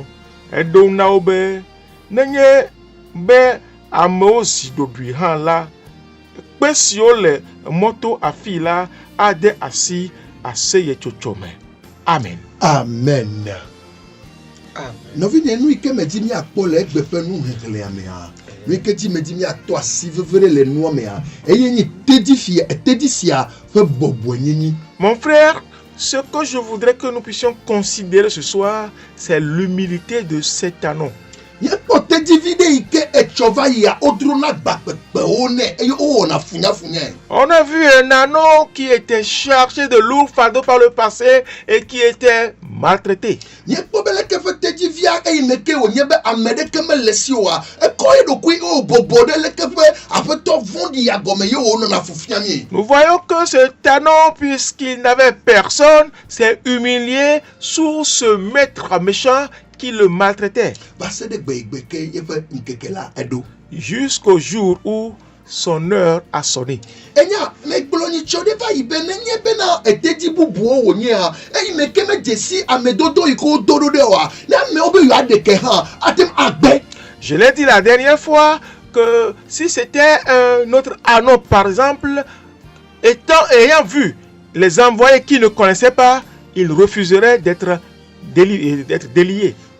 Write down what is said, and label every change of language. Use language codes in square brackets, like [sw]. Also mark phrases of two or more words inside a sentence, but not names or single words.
[ee] Eɖo na wo be nenye be amewo zi ɖoɖoe hã la, kpe siwo le mɔto afi la ade asi aseyetsotso me. Amen. Amen. Nɔvi nye nu yi ke medzi miakpɔ le egbe ƒe nuhehlẽa mea, nu yi ke dzi medzi miatɔ asi veve ɖe le nua mea, eye nye tedzi sia ƒe bɔbɔenyenye. [fr] Mon frère, ce que je voudrais que nous puissions considérer ce soir, c'est l'humilité de cet anneau. [ee] Yekpɔ tedzivi ɖe yi ke etsɔ va yia wodrona gbakpekpewo nɛ eye wowɔna funyafunyae. [fr] On a vu un anneau qui était chargé de lourds fardeaux par le passé et qui était maltraité. [ee] Yekpɔ be leke ƒe tedzivia eye neke wònye be ame ɖeke mele si oa, ekɔ ye ɖokui wòbɔbɔ ɖe leke ƒe aƒetɔ vɔ̃ɖi ya gɔme ye wònɔna fufia mie. [fr] Nous voyons que cet anneau, puisqu'il n'avait personne, s'est humilié sous ce maître méchant qui le maltraitait. Jusqu'au jour où son heure a sonné. Je l'ai dit la dernière fois que si c'était un autre anneau, par exemple, ayant vu les envoyés qui ne connaissaient pas, il refuserait d'être délié.